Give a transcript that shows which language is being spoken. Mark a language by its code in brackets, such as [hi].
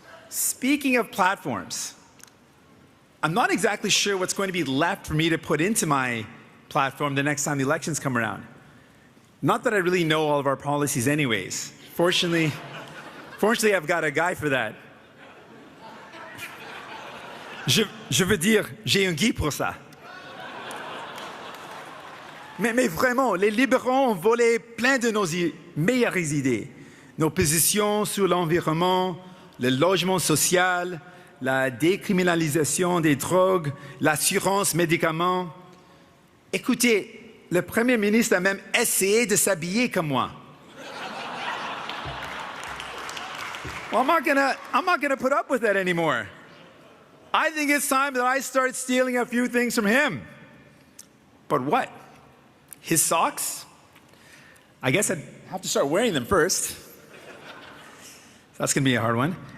[en] Speaking of platforms, I'm not exactly sure what's going to be left for me to put into my platform the next time the elections come around. Not that I really know all of our policies anyways. Fortunately, I've got a guy for that. [fr] Je veux dire, j'ai un guy pour ça. Mais vraiment, les libéraux ont volé plein de nos meilleures idées. Nos positions sur l'environnement, le logement social, la décriminalisation des drogues, l'assurance médicaments. Écoutez, le Premier ministre a même essayé de s'habiller comme moi. [en] Well, I'm not gonna put up with that anymore. I think it's time that I start stealing a few things from him. But what? His socks? I guess I'd have to start wearing them first. That's going to be a hard one.